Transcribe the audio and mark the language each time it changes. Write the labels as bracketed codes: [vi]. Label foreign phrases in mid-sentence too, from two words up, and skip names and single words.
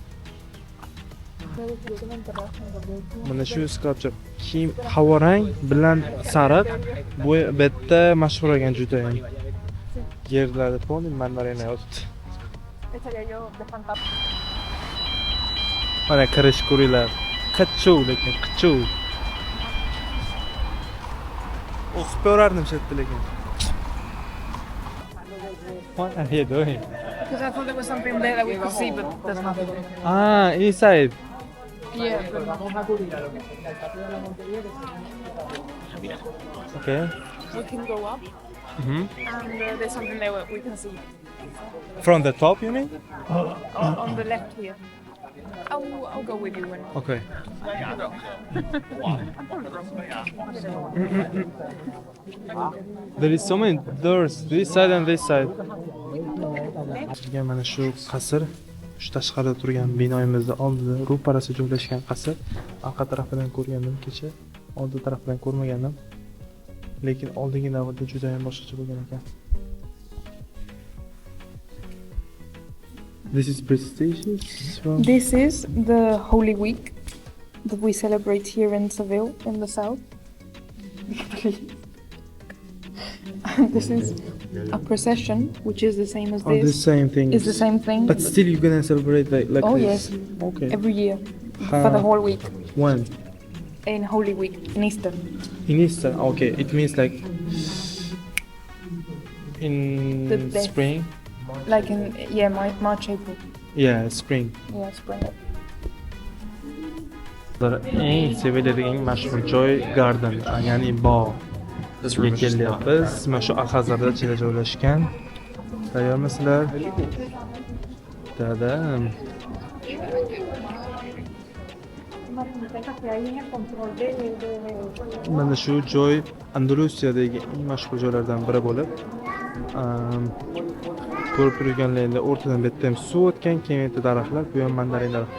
[uz] Mana shu sculpture kiyim havorang bilan sariq bu yerda mashhur ekan juda ham. Yerlarda poni mandarina yotibdi. Mana kirish ko'ringlar. Qichuv lekin qichuv. O'qib ko'rardim shu yerda lekin. [en] What are you doing? Because I thought there was something there that we could see, but there's nothing. Ah, inside. Yeah. Okay. We can go up, Mm-hmm. and there's something there we can see. From the top, you mean? On the left here. I'll go with you when Okay. you go. There is so many doors, this side and this side. [uz] Mana shu qasr, shu tashqarida turgan binoyimizning oldida ro'parasida joylashgan qasr. Orqa tarafidan ko'rgandim kecha, old tarafidan ko'rmagandim. Lekin oldingi davrda juda ham boshqacha bo'lgan ekan. [en] This is prestigious. This is the Holy Week that we celebrate here in Seville, in the south. And this is a procession, which is the same as Oh, the this. same thing. It's the same thing. But still, you're gonna celebrate like Oh, this. yes. Okay. Every year for the whole week When? in Holy Week in Easter. In Easter. Okay. It means like in The death. spring. Like in March, April. Yeah, spring. Yeah, spring. [uz] Eng seviladigan eng mashhur joy garden, ya'ni bog'. Bizga kelyapmiz. Mana shu Alhazarda ichida joylashgan. Tayyormisizlar? Dadam. Mana shu joy Andalusiyadagi eng mashhur joylardan biri bo'lib, ko'rib turganlaringda o'rtadan bitta ham suv o'tgan, keyin bitta daraxtlar, bu ham mandarin daraxti.